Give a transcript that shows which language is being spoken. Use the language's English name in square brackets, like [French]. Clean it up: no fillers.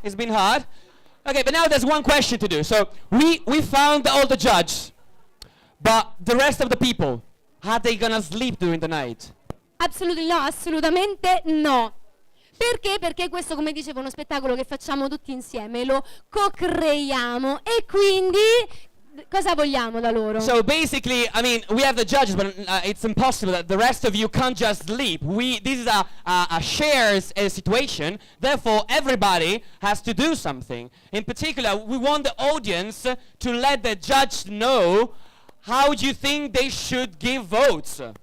[English] Okay, but now there's one question to do. So we found all the judges, but the rest of the people, are they gonna sleep during the night? [Italian] Assolutamente no. Perché? Perché questo, come dicevo, è uno spettacolo che facciamo tutti insieme, lo co-creiamo e quindi cosa vogliamo da loro? [English] So basically, I mean, we have the judges, but it's impossible that the rest of you can't just leap. This is a shares situation. Therefore, everybody has to do something. In particular, we want the audience to let the judge know how you think they should give votes.